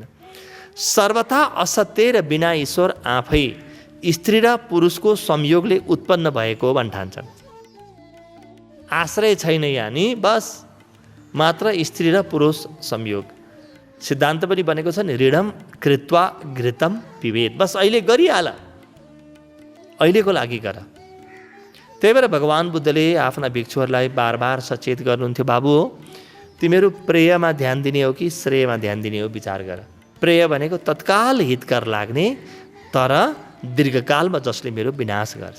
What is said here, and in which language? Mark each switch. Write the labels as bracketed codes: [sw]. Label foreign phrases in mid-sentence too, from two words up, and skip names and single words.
[ne] सर्वथा असत्य र बिना ईश्वर आफै स्त्री र पुरुषको संयोगले उत्पन्न भएको हो भन्न ठान्छन्। आश्रय छैन यानि बस मात्र स्त्री र पुरुष संयोग। सिद्धान्त पनि बनेको छ नि, [sa] ऋणम कृत्वा घृतम पिबेत। [ne] बस अहिले गरिहाल, अहिलेको लागि गर। त्यही भएर भगवान् बुद्धले आफ्ना भिक्षुहरूलाई बार बार सचेत गर्नुहुन्थ्यो, बाबु हो तिमीहरू प्रेयमा ध्यान दिने हो कि श्रेयमा ध्यान दिने हो विचार गर। प्रेय भनेको तत्काल हितकर लाग्ने तर दीर्घकालमा जसले मेरो विनाश गर्छ।